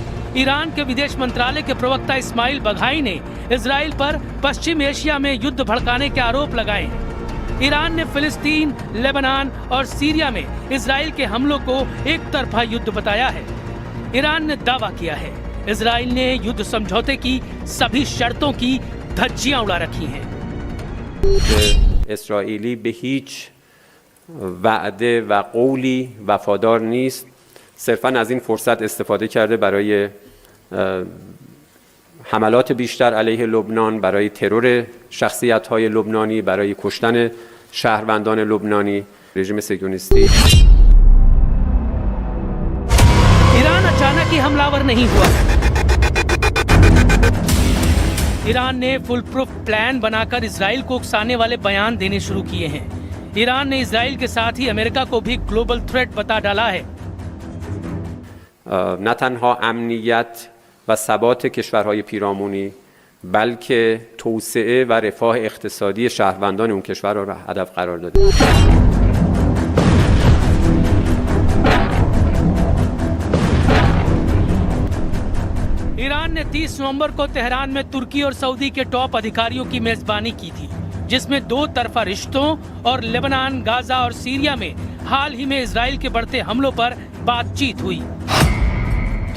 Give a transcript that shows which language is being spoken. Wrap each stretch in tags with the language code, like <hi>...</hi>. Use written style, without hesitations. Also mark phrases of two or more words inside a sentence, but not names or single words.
<hi>ईरान के विदेश मंत्रालय के प्रवक्ता इस्माइल बघाई ने इजराइल पर पश्चिम एशिया में युद्ध भड़काने के आरोप लगाए हैं। ईरान ने फिलिस्तीन, लेबनान और सीरिया में इजराइल के हमलों को एक तरफा युद्ध बताया है। ईरान ने दावा किया है इजराइल ने युद्ध समझौते की सभी शर्तों की धज्जियां उड़ा रखी हैं।</hi> <fa>اسرائیلی به هیچ وعده و قولی وفادار نیست. صرفاً از این فرصت استفاده کرده برای حملات بیشتر علیه لبنان، برای ترور شخصیت‌های لبنانی، برای کشتن شهروندان لبنانی. رژیم صهیونیستی</fa> <hi>ईरान अचानक ही हमलावर नहीं हुआ। ईरान ने</hi> <en>full proof</en> <hi>प्लान बनाकर इजराइल को उकसाने वाले बयान देने शुरू किए हैं। ईरान ने इजराइल के साथ ही अमेरिका को भी</hi> <en>global threat</en> <hi>बता डाला है।</hi> <fa>نه تنها امنیت و ثبات کشورهای پیرامونی، بلکه توسعه و رفاه اقتصادی شهروندان اون کشورها را هدف قرار داده.</fa> <hi>ईरान ने 30 नवंबर को तेहरान में तुर्की और सऊदी के टॉप अधिकारियों की मेजबानी की थी, जिसमें 2 तरफा रिश्तों और लेबनान, गाजा और सीरिया में हाल ही में इजराइल के बढ़ते हमलों पर बातचीत हुई।</hi>